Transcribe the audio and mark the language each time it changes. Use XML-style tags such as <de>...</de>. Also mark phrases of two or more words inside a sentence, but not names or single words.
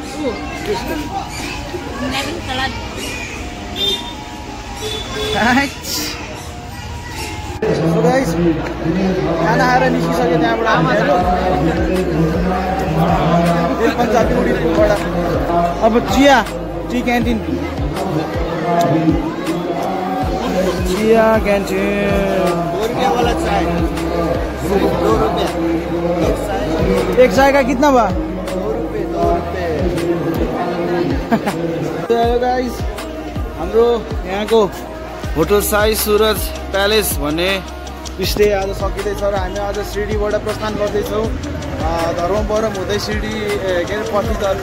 <ne>खाना खाएर निस्किसक्यो त्यहाँबाट दिल पन्जाबी उडिपुबाट। अब चिया</ne> <en>tea canteen</en> <hi>एक चाय का कितना बा?</hi> <ne>2 रुपियाँ। गाइस हाम्रो यहाँको होटल साई सुरज प्यालेस भन्ने स्टे आज सकिँदैछ र हामी आज शिरडीबाट प्रस्थान गर्दैछौँ धर्मवरम हुँदै शिरडी के अरे पट्टीतर्फ।</ne>